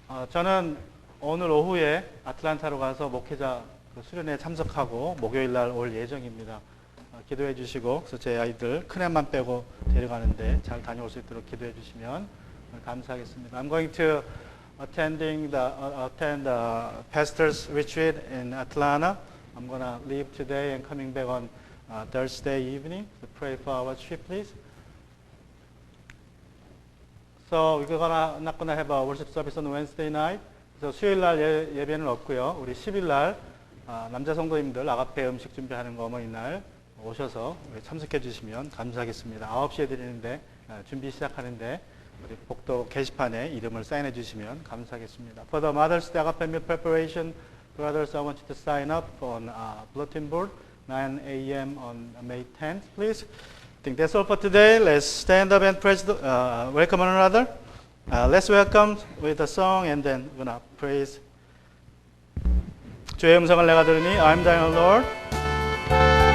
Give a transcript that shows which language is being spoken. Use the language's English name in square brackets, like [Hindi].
[Korean] 저는 오늘 오후에 아틀란타로 가서 목회자 수련회에 참석하고 목요일 날 올 예정입니다. 기도해 주시고 그래서 제 아이들 큰애만 빼고 데려가는데 잘 다녀올 수 있도록 기도해 주시면 감사하겠습니다. [English] I'm going to attend the pastors retreat in Atlanta. I'm going to leave today and coming back on Thursday evening. So pray for our trip, please. So we're not going to have a worship service on Wednesday night. [Korean] 그래서 수요일 날 예배는 없고요. 우리 10일 날 남자 성도님들 아가페 음식 준비하는 거 어머니날 오셔서 참석해 주시면 감사하겠습니다. 9시에 드리는데 준비 시작하는데 우리 복도 게시판에 이름을 사인해 주시면 감사하겠습니다. [English] For the Mother's Day Agape Meal Preparation, brothers, I want you to sign up on bulletin board 9 a.m. on May 10th, please. I think that's all for today. Let's stand up and praise welcome one another. Let's welcome with a song and then we're gonna praise. [Korean] 주의 음성을 내가 들으니 [English] I'm thine, Lord.